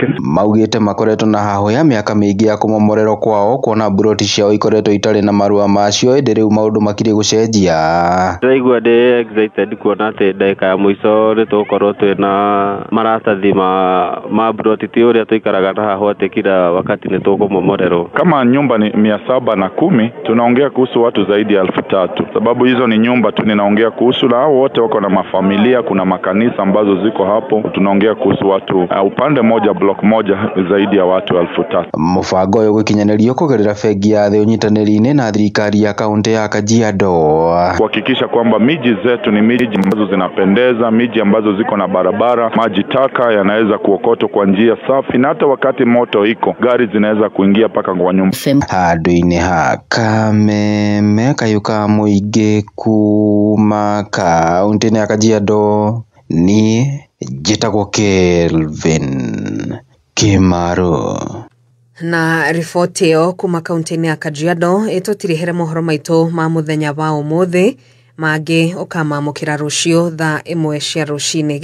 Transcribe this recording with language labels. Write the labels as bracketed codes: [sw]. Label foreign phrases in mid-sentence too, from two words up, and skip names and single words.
[ki] Maugite makoretwo na hahoya miaka miingi ya kumomorerwo kwao kuona buroti ciao ikoretwo itari na marua macio indi riu maundu makiri gucenjia. Ndaigua ndi excited kuona ati ndagika ya muico ni tukorwo twina maratathi ma buroti ti uria tuikaraga na haho ati [sw] kila wakati [ki] ni tukumomorerwo. [sw] Kama nyumba ni 710 tunaongea kuhusu watu zaidi ya 3,000 sababu hizo ni nyumba tu ninaongea kuhusu, na hao wote wako na mafamilia, kuna makanisa ambazo ziko hapo, tunaongea kuhusu watu upande moja block moja zaidi ya watu 3,000. [ki] Mubango uyu gukinyanirio kugerera bengi ya thi unyitaniri-ini na thirikari ya kaunti ya Kajiado [sw] kuhakikisha kwamba miji zetu ni miji ambazo zinapendeza, miji ambazo ziko na barabara, maji taka yanaweza kuokotwa kwa njia safi, na hata wakati moto iko gari zinaweza kuingia paka kwa nyumba. [ki] Handu-ini ha Kameme Kayuka Muingi kuma kaunti-ini ya Kajiado ni njitagwo Kelvin Kimaru. Na riboti iyo kuma kaunti-ini ya Kajiado itutirihere mohoro maitu ma muthenya wa umuthi mangi ukamamukira rucio thaa 1 cia rucini.